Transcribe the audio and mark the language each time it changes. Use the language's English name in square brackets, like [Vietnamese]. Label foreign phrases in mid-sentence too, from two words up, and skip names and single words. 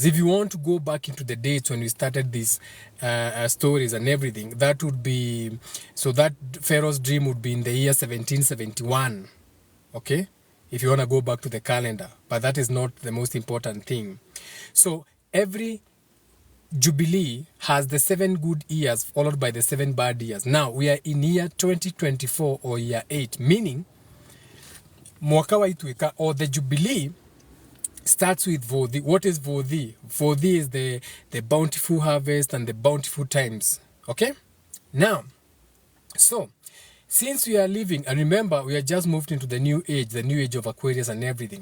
[English] If you want to go back into the dates when we started these stories and everything, that would be, so that Pharaoh's dream would be in the year 1771. Okay? If you want to go back to the calendar. But that is not the most important thing. So every Jubilee has the 7 good years followed by the 7 bad years. Now, we are in year 2024 or year 8, meaning [Kikuyu] mwaka wa ituika [English] or the Jubilee starts with Vodhi. What is Vodhi? Vodhi is the bountiful harvest and the bountiful times. Okay? Now, so, since we are living, and remember, we are just moved into the new age of Aquarius and everything.